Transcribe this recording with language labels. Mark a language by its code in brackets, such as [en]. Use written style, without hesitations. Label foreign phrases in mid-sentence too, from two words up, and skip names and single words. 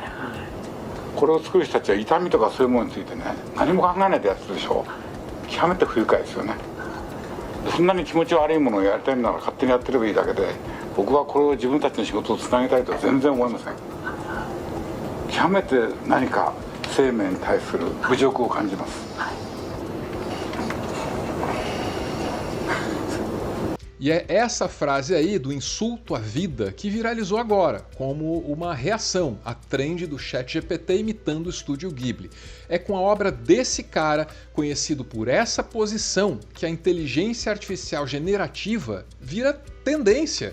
[ja] これを作る人たちは痛みとかそういうものについてね何も考えないでやってるでしょ。極めて不愉快ですよね。そんなに気持ち悪いものをやりたいなら勝手にやってればいいだけで、僕はこれを自分たちの仕事をつなげたいとは全然思いません。極めて何か生命に対する侮辱を感じます。 [pt] E é essa frase aí do insulto à vida que viralizou agora, como uma reação à trend do ChatGPT imitando o estúdio Ghibli. É com a obra desse cara, conhecido por essa posição, que a inteligência artificial generativa vira tendência.